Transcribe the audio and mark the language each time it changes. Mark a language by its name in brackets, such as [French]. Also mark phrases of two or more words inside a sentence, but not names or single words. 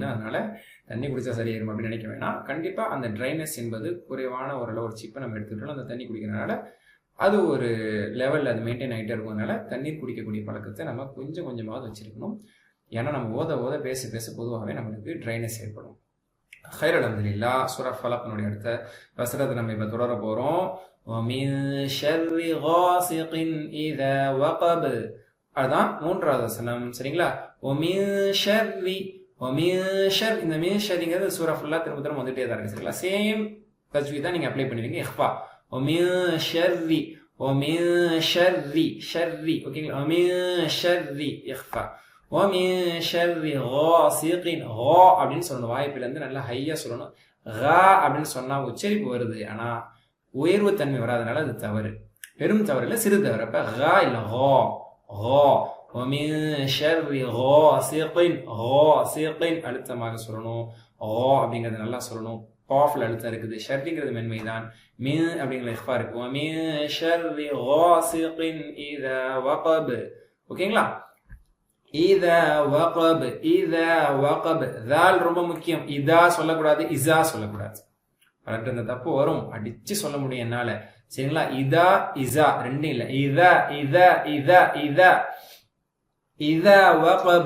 [Tamil] அதனால தண்ணி குடிச்சா சரியாயிரும் அப்படின்னு நினைக்க வேணாம். கண்டிப்பா அந்த ட்ரைனஸ் என்பது குறைவான ஓரளவு ஒரு சிப்பை நம்ம எடுத்துக்கிட்டோம். அந்த தண்ணி குடிக்கிறதுனால அது ஒரு லெவலில் அது மெயின்டைன் ஆகிட்டே இருக்கும். அதனால தண்ணீர் குடிக்கக்கூடிய பழக்கத்தை நம்ம கொஞ்சம் கொஞ்சமாவது வச்சிருக்கணும். ஏன்னா நம்ம ஓத ஓத பேச பேச பொதுவாகவே நம்மளுக்கு ட்ரைனஸ் ஏற்படும். [Arabic] خير الحمد لله. [Tamil] சூரா ஃபலக்னுடைய அடுத்த வசனத்தை நம்ம இப்போ தொடர போறோம். [Arabic] وَمِن شَرِّ غَاسِقٍ إِذَا وَقَبَ. [Tamil] அதுதான் 3வது வசனம். சரிங்களா? [Arabic] وَمِن شَرِّ، وَمِن شَرِّ. [Tamil] இந்த மின் ஷர்ங்கிறது சூரா ஃபுல்லா திரும்ப திரும்ப வந்துட்டே தான் இருக்கு. சரிங்களா? சேம் தஜ்வீத் தான் நீங்க அப்ளை பண்ணுவீங்க. இஹ்ஃபா. [Arabic] وَمِن شَرِّ، وَمِن شَرِّ شَرِّ. ஓகேங்களா? وَمِن شَرِّ இஹ்ஃபா. وَمِن شَرِّ غَاسِقٍ. [Tamil] غா அப்படின்னு சொல்லணும். வாய்ப்பில நல்லா ஹையா சொல்லணும். غா அப்படின்னு சொன்னா உச்சரிப்பு வருது, ஆனா உயர்வு தன்மை வராதனால அது தவறு. பெரும் தவறு இல்லை, சிறு தவறு. அப்ப غா இல்ல غா. غா. [Arabic] وَمِن شَرِّ غَاسِقٍ. غَاسِقٍ [Tamil] அழுத்தமாக சொல்லணும். غா அப்படிங்கிறது நல்லா சொல்லணும். காஃப்ல அழுத்தம் இருக்குது. ஷர்ங்கிறது மென்மைதான். மின் அப்படிங்கிற இஃபா இருக்கு. [Arabic] وَمِن شَرِّ غَاسِقٍ إِذَا وَقَبَ. [Tamil] ஓகேங்களா? [Arabic] إذا وقب، إذا وقب. [Tamil] தால் ரொம்ப முக்கியம். இதா சொல்லக்கூடாது, இசா சொல்லக்கூடாது. பலர்கிட்ட இந்த தப்பு வரும், அடிச்சு சொல்ல முடியும் என்னால. சரிங்களா? இதா இசா ரெண்டும் இல்ல. [Arabic] إذا إذا إذا إذا إذا وقب.